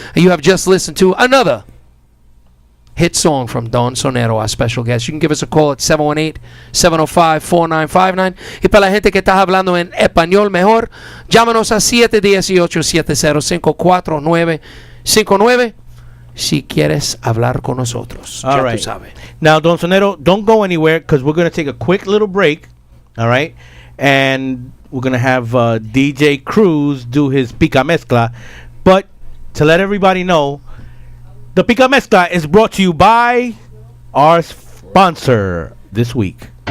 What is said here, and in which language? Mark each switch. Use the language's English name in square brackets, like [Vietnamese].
[English] And you have just listened to another hit song from Don Sonero, our special guest. You can give us a call at 718-705-4959. [Spanish] Y para la gente que está hablando en español mejor, llámanos a 718-705-4959 si quieres hablar con nosotros. [English] All right. Now, Don Sonero, don't go anywhere because we're going to take a quick little break. All right. And we're going to have DJ Cruz do his Pica Mezcla. But to let everybody know, the Pica Mezcla is brought to you by our sponsor this week.